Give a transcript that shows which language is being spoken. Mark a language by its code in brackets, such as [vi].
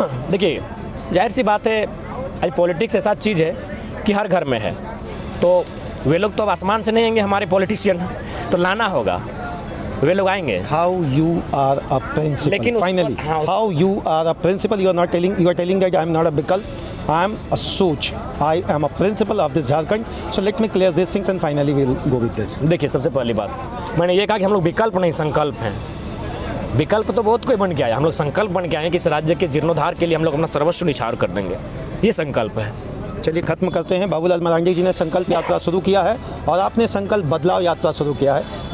[hi] देखिए, जाहिर सी बात है, आज पॉलिटिक्स ऐसा चीज़ है कि हर घर में है, तो वे लोग तो अब आसमान से नहीं आएंगे, हमारे पॉलिटिशियन, तो लाना होगा, वे लोग आएंगे। [en] how you are a principal, [hi] लेकिन [en] Finally how you are a principal, you are telling that I am not a विकल्प, I am a Soch. I am a principal of this Jharkhand. So let me clear these things and finally we'll go with this. [hi] देखिए, सबसे पहली बात मैंने ये कहा कि हम लोग विकल्प नहीं, संकल्प हैं। विकल्प तो बहुत कोई बन के आया, हम लोग संकल्प बन के आए कि इस राज्य के जीर्णोद्धार के लिए हम लोग अपना सर्वस्व निछावर कर देंगे। ये संकल्प है। चलिए खत्म करते हैं। बाबूलाल मरांडी जी ने संकल्प यात्रा शुरू किया है और आपने संकल्प बदलाव यात्रा शुरू किया है।